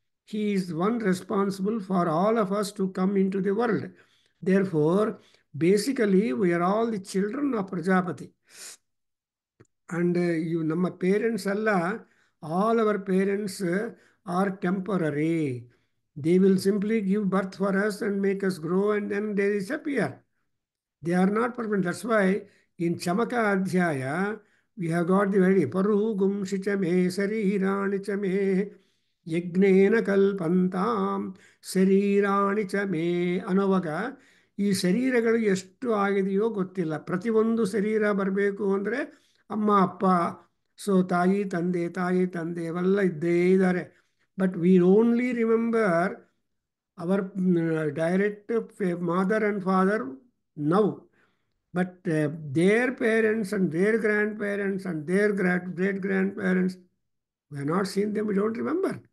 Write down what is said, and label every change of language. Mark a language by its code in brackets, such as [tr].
[en] He is one responsible for all of us to come in to the world. Therefore basically we are all the children of Prajapati. And you [kn] ನಮ್ಮ parents ಎಲ್ಲ, [en] All our parents are temporary. They will simply give birth for us and make us grow and then they disappear. They are not permanent. That's why in Chamaka Adhyaya we have got the very [sa] Parugum Shichame Sarirani Chame [en] Yagnena Kalpantam Sarirani Chame [kn] ಅನ್ನುವಾಗ ಈ ಶರೀರಗಳು ಎಷ್ಟು ಆಗಿದೆಯೋ ಗೊತ್ತಿಲ್ಲ. ಪ್ರತಿಯೊಂದು ಶರೀರ ಬರಬೇಕು ಅಂದರೆ ಅಮ್ಮ ಅಪ್ಪ, ಸೊ ತಾಯಿ ತಂದೆ ಅವೆಲ್ಲ ಇದ್ದೇ ಇದ್ದಾರೆ. [en] But we only remember our direct mother and father now. But their parents and their grandparents and their great grandparents, we have not seen them, we don't remember.